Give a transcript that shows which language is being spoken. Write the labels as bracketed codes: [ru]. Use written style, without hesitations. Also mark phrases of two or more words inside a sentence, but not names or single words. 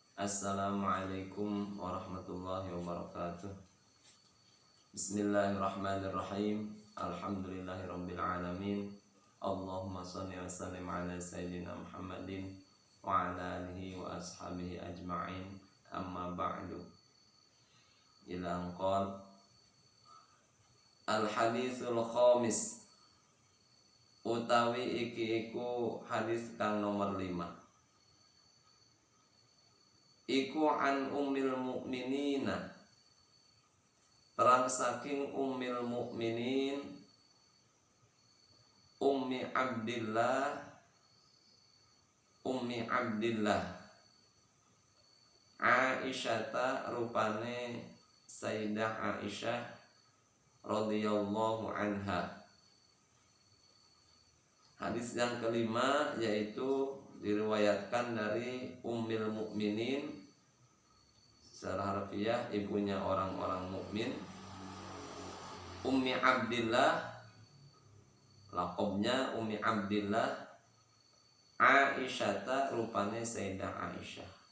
[ar] السلام عليكم ورحمة الله وبركاته. بسم الله الرحمن الرحيم. الحمد لله رب العالمين. اللهم صل وسلم على سيدنا محمد وعلى آله وأصحابه أجمعين. أما بعد. إلى أنقل الحديث الخامس, [jv] utawi iki iku hadis kang nomor 5. Iku [ar] عن أم المؤمنين, [jv] terang saking [ar] أم المؤمنين [jv] Ummi Abdillah Aisyata, rupane Sayyidah Aisyah [ar] رضي الله عنها. [id] Hadis yang kelima yaitu diriwayatkan dari Ummil Mukminin, secara harfiah ibunya orang-orang mukmin, Ummi Abdillah, laqabnya Ummi Abdillah Aisyata, rupane Sayyidah Aisyah.